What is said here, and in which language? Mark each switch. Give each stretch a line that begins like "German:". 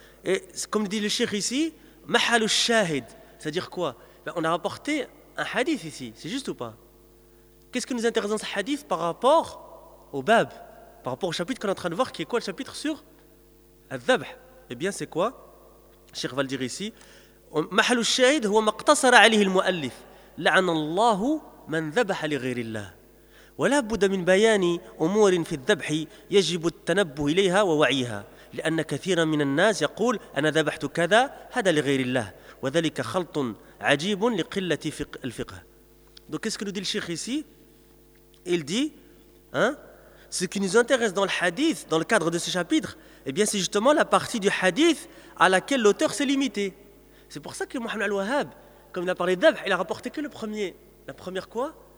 French: Et comme dit le cheikh ici, mahal al-shahid, c'est-à-dire quoi? Ben, on a rapporté un hadith ici, c'est juste ou pas? Qu'est-ce qui nous intéresse dans ce hadith par rapport au bab, par rapport au chapitre qu'on est en train de voir, qui est quoi le chapitre sur الذبح؟ Eh bien, c'est quoi? Cheikh va le dire ici.
Arabic: محل الشاهد هو ما اقتصر عليه المؤلف لعن الله من ذبح لغير الله ولا بد من بيان أمور في الذبح يجب التنبه إليها ووعيها لأن كثيرا من الناس يقول أنا ذبحت كذا هذا لغير الله وذلك خلط عجيب لقلة الفقه.
French: Donc qu'est-ce que nous dit le cheikh ici? Il dit, hein, ce qui nous intéresse dans le hadith, dans le cadre de ce chapitre, eh bien, c'est justement la partie du hadith à laquelle l'auteur s'est limité. C'est pour ça que Mohammed al-Wahhab, comme il a parlé d'Abh, il a rapporté que le premier, la première quoi?